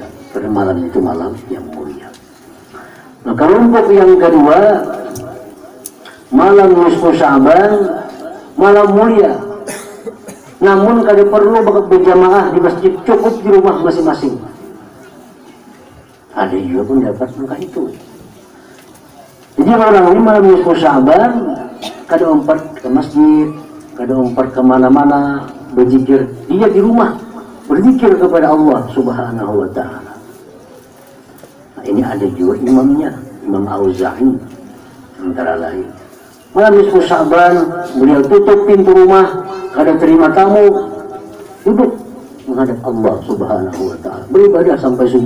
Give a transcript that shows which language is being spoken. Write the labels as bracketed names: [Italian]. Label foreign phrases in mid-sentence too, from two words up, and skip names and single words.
[Indonesian] Karena malam itu malam yang mulia. Nah, kelompok yang kedua, malam nisfu Sya'ban, malam mulia. Namun kada perlu berjamaah di masjid, cukup di rumah masing-masing. Ada juga pun dapat angka itu. Jadi orang ini malam nisfu Sya'ban [Banjar] kada umpat [Indonesian] ke masjid, [Banjar] kada umpat [Indonesian] kemana-mana berzikir, dia di rumah berzikir kepada Allah [Arabic] Subhanahu wa ta'ala. [Indonesian] Nah, ini ada juga imamnya, Imam Auza'i antara lain. Malam nisfu Sya'ban beliau tutup pintu rumah, kada terima tamu, duduk menghadap Allah [Arabic] Subhanahu wa ta'ala, [Indonesian] beribadah sampai subuh.